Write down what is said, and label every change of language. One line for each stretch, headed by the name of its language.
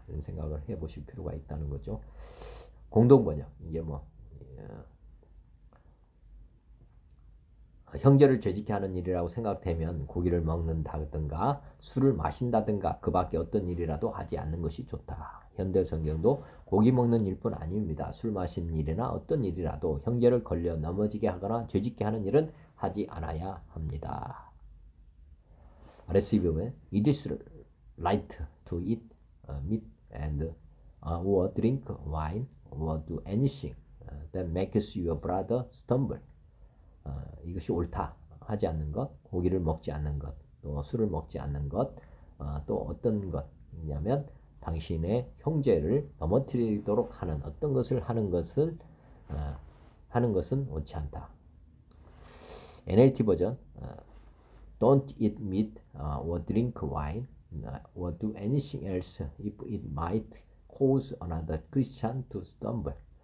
Korean: 이런 생각을 해보실 필요가 있다는 거죠. 공동번역 이게 뭐 형제를 죄짓게 하는 일이라고 생각되면 고기를 먹는다든가 술을 마신다든가 그 밖에 어떤 일이라도 하지 않는 것이 좋다. 현대 성경도 고기 먹는 일뿐 아닙니다. 술 마시는 일이나 어떤 일이라도 형제를 걸려 넘어지게 하거나 죄짓게 하는 일은 하지 않아야 합니다. 아래서 보면
English: It is right to eat meat and or drink wine or do anything that makes your brother stumble.
Korean: 이것이 옳다. 하지 않는 것, 고기를 먹지 않는 것, 또 술을 먹지 않는 것, 또 어떤 것이냐면 당신의 형제를 넘어뜨리도록 하는 어떤 것을 하는 것은 옳지 않다. NLT 버전
English: Don't eat meat or drink wine or do anything else if it might cause another Christian to stumble.